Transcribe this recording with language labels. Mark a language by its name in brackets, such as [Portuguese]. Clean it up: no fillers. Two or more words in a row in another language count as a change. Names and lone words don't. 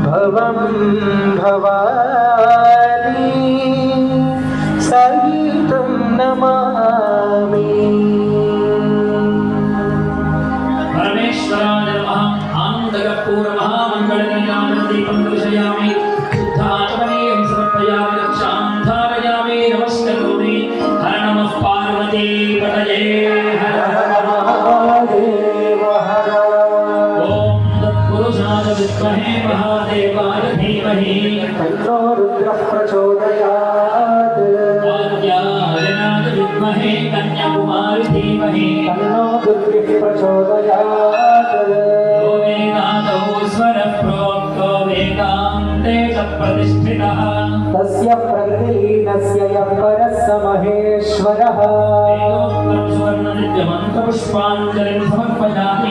[Sanskrit] ధ్రువం భవాని సంగీతం నమామి. పరమేశ్వరాయ నమః. ఆనందకర్పూర మహామంగళకళ్యాణదీపం దర్శయామి. శుద్ధాచమనీయం సమర్పయామి. రక్షాం ధారయామి. నమస్కరోమి. హర నమః పార్వతీపతయే. హర హర మహాదేవ హర. ఓం తత్పురుషాయ విద్మహే మహాదేవాయ ధీమహి. తన్నో రుద్రః ప్రచోదయాత్. ఆద్యాయనాథ విద్మహే కన్యాకుమారి ధీమహి. తన్నో దుర్గిః ప్రచోదయాత్. यो वेदान्तौ स्वरः प्रोक्तो वेदान्ते च प्रतिष्ठितः. तस्य प्रकृतिलीनस्य यः परः स महेश्वरः. वेदोक्तं सुवर्णनित्यमन्त्रपुष्पाञ्जलिं समर्पयामि.